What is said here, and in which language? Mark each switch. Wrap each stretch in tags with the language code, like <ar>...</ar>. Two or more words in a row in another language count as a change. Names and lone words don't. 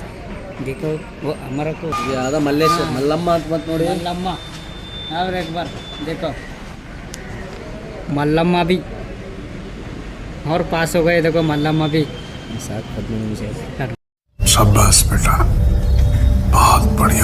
<hi>देखो वो हमारा को</hi> <kn>ಯಾವ್ದ ಮಲ್ಲೇಶ್ ಮಲ್ಲಮ್ಮ ಅಂತ ಬಂತು ನೋಡಿ.</kn> <hi>मल्लम्मा. और एक बार देखो मल्लम्मा भी और पास हो गए. देखो मल्लम्मा भी.</hi> <kn>7-15 ನಿಮಿಷ.</kn> <hi>शाबाश बेटा, बहुत बढ़िया.</hi>